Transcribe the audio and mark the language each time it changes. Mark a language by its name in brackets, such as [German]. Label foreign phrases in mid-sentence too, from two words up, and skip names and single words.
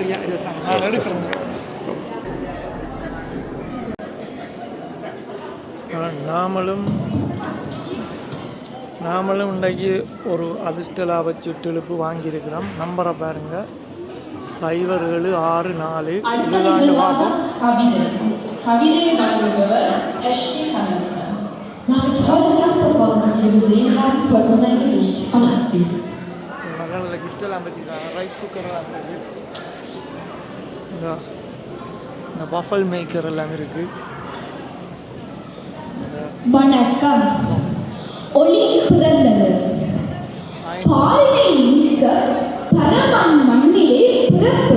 [Tamil] நாமளும் இன்றைக்கு ஒரு அதிர்ஷ்ட லாப சுற்றெழுப்பு வாங்கியிருக்கிறோம். நம்பரை பாருங்கள், 0764. இதுதான் பார்ப்போம். கவிதை வழங்குபவர் எஸ்டி கணேசன். [German] Nach der tollen Tanzperformance, die wir gesehen haben, folgt nun ein Gedicht von Abdi. [Tamil] நல்ல நல்ல கிஃப்டெல்லாம் வச்சுருக்காங்க. [English] rice cooker [Tamil] இருக்குது. இந்த [English] waffle maker [Tamil] எல்லாம் இருக்குது. வணக்கம். ஒளி பிறந்தது. பாரினை நீக்க பரமன் மண்ணிலே பிறப்பு.